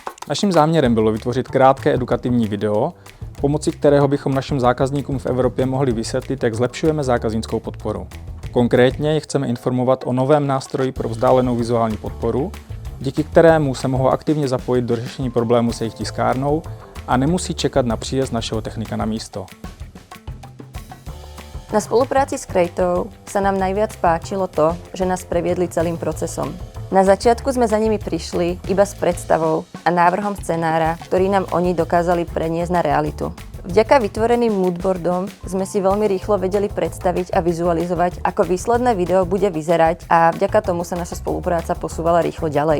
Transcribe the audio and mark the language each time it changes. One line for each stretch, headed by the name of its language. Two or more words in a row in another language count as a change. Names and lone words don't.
Czech: Naším záměrem bylo vytvořit krátké edukativní video, pomocí kterého bychom našim zákazníkům v Evropě mohli vysvětlit, jak zlepšujeme zákaznickou podporu. Konkrétně je chceme informovat o novém nástroji pro vzdálenou vizuální podporu, díky kterému se mohou aktivně zapojit do řešení problému s jejich tiskárnou a nemusí čekat na příjezd našeho technika na místo.
Slovak: Na spolupráci s Kreitou sa nám najviac páčilo to, že nás previedli celým procesom. Na začiatku sme za nimi prišli iba s predstavou a návrhom scenára, ktorý nám oni dokázali preniesť na realitu. Vďaka vytvoreným moodboardom sme si veľmi rýchlo vedeli predstaviť a vizualizovať, ako výsledné video bude vyzerať a vďaka tomu sa naša spolupráca posúvala rýchlo ďalej.